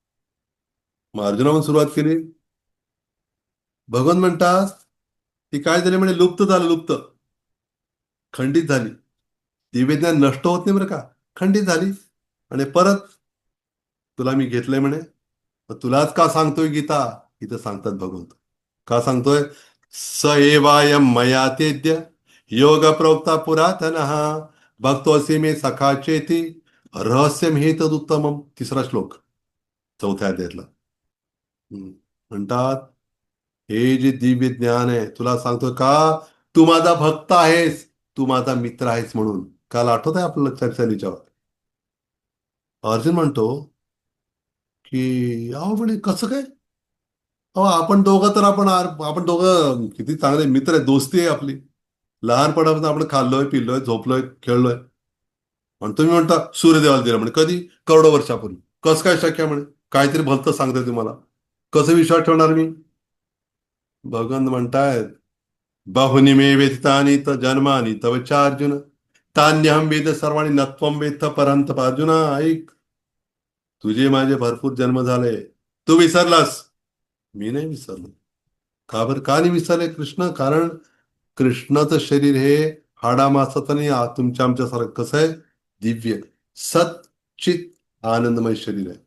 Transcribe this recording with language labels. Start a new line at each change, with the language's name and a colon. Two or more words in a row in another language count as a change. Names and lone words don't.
Marathi: मग अर्जुनापासून सुरुवात केली. भगवान म्हणतात ती काय झाली म्हणे? लुप्त झालं, लुप्त, खंडित झाली. दिव्यज्ञान नष्ट होत नाही बरं का, खंडित झाली. आणि परत तुला मी घेतलंय म्हणे. मग तुलाच का सांगतोय गीता? इथं सांगतात भगवंत. का सांगतोय?
Sanskrit: स एवायम मया तेद्य योग प्रोक्ता पुरातन भक्तोसी मे सखा चेती रहस्यम हे तदुत्तमम.
Marathi: तिसरा श्लोक, चौथ्या अध्यायातला. म्हणतात हे जे दिव्य ज्ञान आहे, तुला सांगतोय का तू माझा भक्त आहेस, तू माझा मित्र आहेस म्हणून. काल आठवत आहे आपल्याला चर्चेच्यावर अर्जुन म्हणतो की अहो म्हणे कसं काय? अहो आपण दोघं तर आपण दोघं किती चांगले मित्र आहे, दोस्ती आहे आपली. लहानपणापासून आपण खाल्लोय, पिल्लोय, झोपलोय, खेळलोय. आणि तुम्ही म्हणता सूर्यदेवाला दिलं म्हणे, कधी? करोडो वर्षापूर्वी. कसं काय शक्य आहे म्हणे? काहीतरी भलतं सांगताय तुम्हाला. कसं विश्वास ठेवणार मी? भगवंत म्हणतायत,
Sanskrit: बहुनी मे वेदितानि त जन्मानि तव च अर्जुन, तान्यहम वेद सर्वाणि नत्वम वेत्थ परंतप.
Marathi: अर्जुना ऐक, तुझे माझे भरपूर जन्म झाले, तू विसरलास, मी नाही विसरलो. का बरं? का नाही विसरले कृष्ण? कारण कृष्णाचं शरीर हे हाडामासाचं नाही, तुमच्या आमच्यासारखं कसं आहे, दिव्य, सच्चित, आनंदमय शरीर आहे.